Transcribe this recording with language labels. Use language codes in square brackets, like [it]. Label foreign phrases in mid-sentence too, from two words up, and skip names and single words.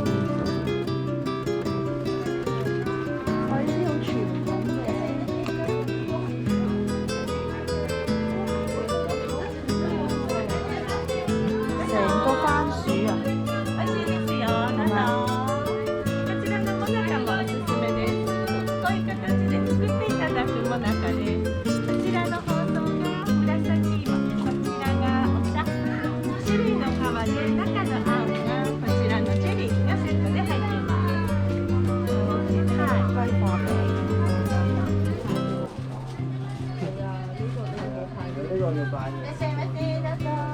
[yue] 我呢啲好傳統嘅。成個番薯啊！ [ja] 美味しいですよ。どうぞ。こちらのもなかもおすすめです。こういう形で作っていただくもなかです。こちらの包装が紫芋、こちらがお茶。2種類の皮で中のあんがこちらのチェリーがセットで入っています。はい。 [yue] 威化餅。呢個要擺嘅。 [ja] いらっしゃいませ。どうぞ。